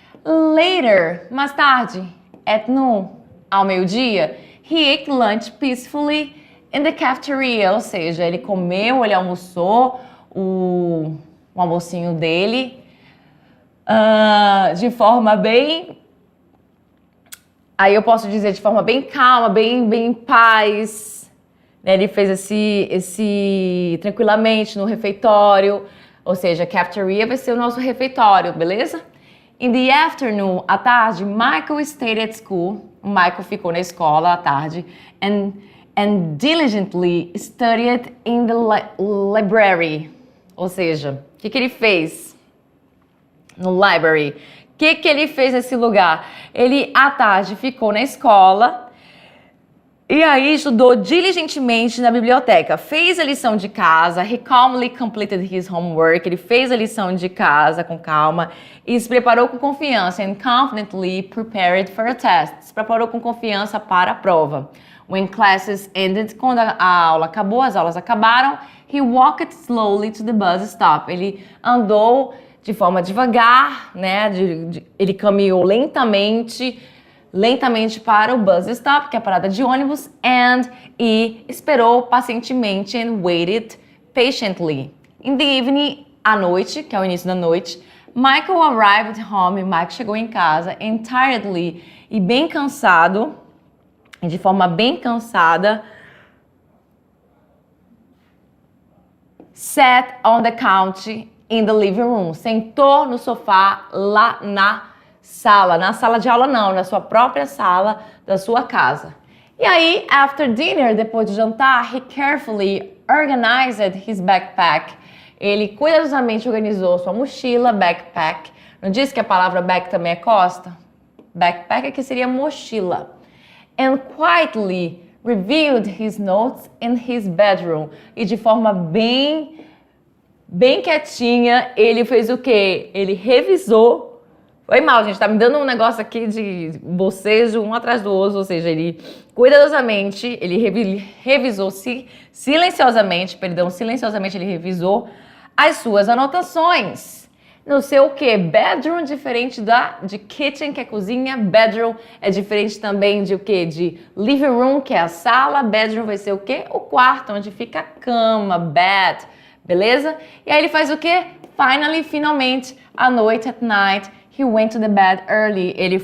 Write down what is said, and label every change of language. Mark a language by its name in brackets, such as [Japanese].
[English] Later, [Portuguese] mais tarde, [English] at noon, [Portuguese] ao meio-dia, [English] he ate lunch peacefully in the cafeteria, [Portuguese] ou seja, ele almoçou o almocinho dele de forma bem, aí eu posso dizer de forma bem calma, bem em paz, né? Ele fez esse tranquilamente no refeitório, ou seja, cafeteria vai ser o nosso refeitório, beleza? [English] In the afternoon, [Portuguese] à tarde, [English] Michael stayed at school. [Portuguese] Michael ficou na escola à tarde [English] and diligently studied in the library. [Portuguese] Ou seja, o que ele fez no library? O que ele fez nesse lugar? Ele, à tarde, ficou na escola e aí estudou diligentemente na biblioteca. Fez a lição de casa, [English] he calmly completed his homework. [Portuguese] Ele fez a lição de casa com calma e se preparou com confiança [English] and confidently prepared for a test. [Portuguese] Se preparou com confiança para a prova. [English] When classes ended, [Portuguese] quando a aula acabou, as aulas acabaram, [English] he walked slowly to the bus stop. [Portuguese] Ele andou de forma devagar, né? Ele caminhou lentamente para o bus stop, que é a parada de ônibus, e esperou pacientemente [English] and waited patiently. In the evening, [Portuguese] à noite, que é o início da noite, [English] Michael arrived home, [Portuguese] Michael chegou em casa, [English] tiredly, [Portuguese] e bem cansado, de forma bem cansada, [English] sat on the couch in the living room, [Portuguese] sentou no sofá lá na sala de aula não, na sua própria sala da sua casa. E aí, [English] after dinner, [Portuguese] depois do jantar, [English] he carefully organized his backpack. [Portuguese] Ele cuidadosamente organizou sua mochila, backpack. Não disse que a palavra back também é costa? Backpack aqui seria mochila. [English] And quietly reviewed his notes in his bedroom. [Portuguese] E de forma bem quietinha, ele fez o quê? Ele revisou. Foi mal, gente, tá me dando um negócio aqui de bocejo um atrás do outro, ou seja, ele cuidadosamente, ele revisou silenciosamente, ele revisou as suas anotações. No seu o quê? Bedroom, diferente de kitchen, que é cozinha. Bedroom é diferente também de o quê? De living room, que é a sala. Bedroom vai ser o quê? O quarto, onde fica a cama, bed, beleza? E aí ele faz o quê? Finalmente, à noite, [English] at night, he went to the bed early.